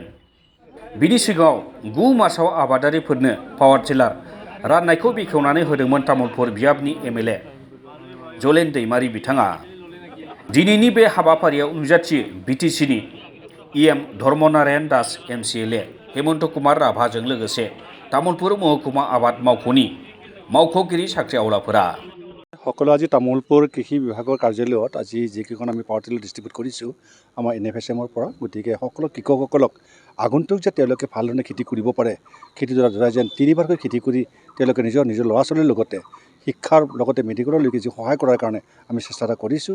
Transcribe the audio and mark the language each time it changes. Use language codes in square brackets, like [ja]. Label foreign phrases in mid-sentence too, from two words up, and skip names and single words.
[brx] बिनि सिगाङाव 9 मार्चआव आबादारिफोरनो [en] power tiller [brx] राननायखौ बेखेवनानै होदोंमोन तामुलपुर बियाबनि एमएलए जलेन दैमारि बिथाङा। दिनैनि बे हाबाफारियाव नुजाथियो बिटिसिनि इएम धर्मनारायण दास एमसिएलए हेमन्त कुमार राभाजों लोगोसे तामुलपुर महकुमा आबाद मावख'नि मावख'गिरि साख्रि आवलाफोरा। [as] সকলো আজি তামোলপুৰ কৃষি বিভাগৰ কাৰ্যালয়ত আজি যিকেইখন আমি [en] power tiller distribute [as] কৰিছোঁ আমাৰ NFSMৰ পৰা, গতিকে সকলো কৃষকসকলক আগন্তুক যে তেওঁলোকে ভালধৰণে খেতি কৰিব পাৰে, খেতিডৰা যেন 3বাৰকৈ খেতি কৰি তেওঁলোকে নিজৰ ল'ৰা ছোৱালীৰ লগতে শিক্ষাৰ লগতে মেডিকেললৈকে যি সহায় কৰাৰ কাৰণে আমি চেষ্টা এটা কৰিছোঁ।